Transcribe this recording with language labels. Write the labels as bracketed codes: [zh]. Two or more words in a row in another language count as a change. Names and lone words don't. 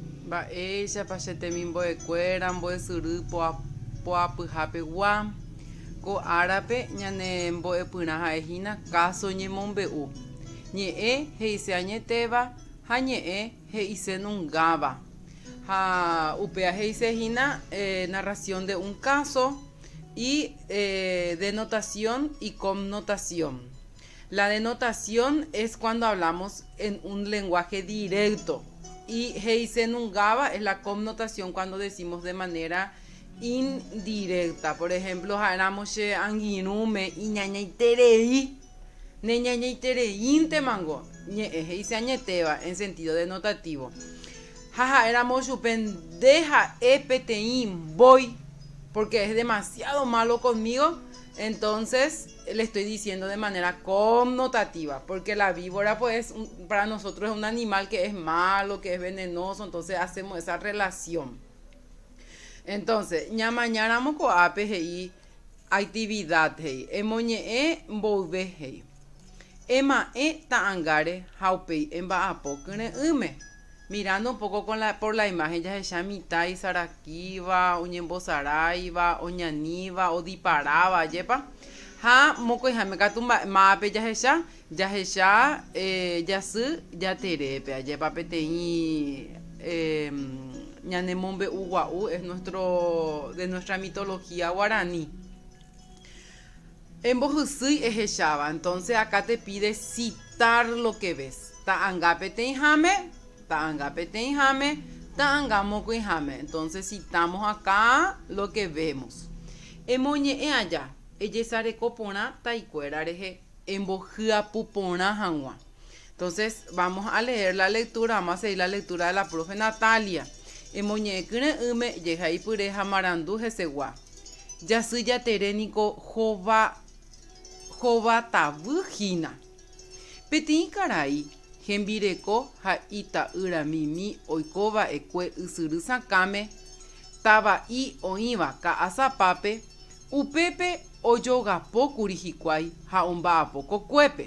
[gn] Mba'éicha pachetemi mbo'ekuéra mbo'esyry poapyhápegua ko árape ñane mbo'epyrã ha'ehína káso ñemombe'u ñe'ẽ he'ise añetéva ha ñe'ẽ he'ise nungáva. Ha upea he'isehína [es] narración de un caso y denotación y connotación. La denotación es cuando hablamos en un lenguaje directo y [gn] he'ise nungáva [es] es la connotación cuando decimos de manera indirecta. Por ejemplo, [gn] ha'éramoshe angirũme iñañaiterei neñañaitereínte mango ñe'ẽ he'ise añetéva [es] en sentido denotativo. [gn] Ha'éramos chupe ndeha'e peteĩ voy [es] porque es demasiado malo conmigo, entonces le estoy diciendo de manera connotativa, porque la víbora pues para nosotros es un animal que es malo, que es venenoso, entonces hacemos esa relación. Entonces, [gn] ñamañáramos coape hei actividad hei, emoñe'ẽ mbouve hei. Ema'ẽ ta'ãngáre ha upéi emba'apo kyre'ỹme. [es] Mirando un poco por la imagen, [gn] jahecha mitad isaraquíva, oñembosaráiva, oñaníva, odiparáva, jepa. Ha mokõiháme katu mba'ápe jahecha jasy jaterépe, jepa peteĩ ñanemombe'u gua'u [es] es de nuestra mitología guaraní. [gn] Embojysýi ehecháva, [es] entonces acá te pide citar lo que ves. [gn] Ta'ãnga peteĩháme, ta'ãnga peteĩháme, ta'ãnga mokõiháme. [es] Entonces citamos acá lo que vemos. [gn] Emoñe'ẽ aja, ejesareko porã taikuéra rehe embohyapu porã hag̃ua. [es] Entonces vamos a leer la lectura, vamos a seguir la lectura de la profe Natalia. [gn] Emoñe'ẽ kyre'ỹme jehaipyre ha marandu hesegua. Jasy jateréniko hovatavýhína. Peteĩ karai hembireko ha ita'yramimi oikova'ekue ysyry sakãme tava'i oĩva ka'asapápe upépe ojogapókuri hikuái ha omba'apo kokuépe.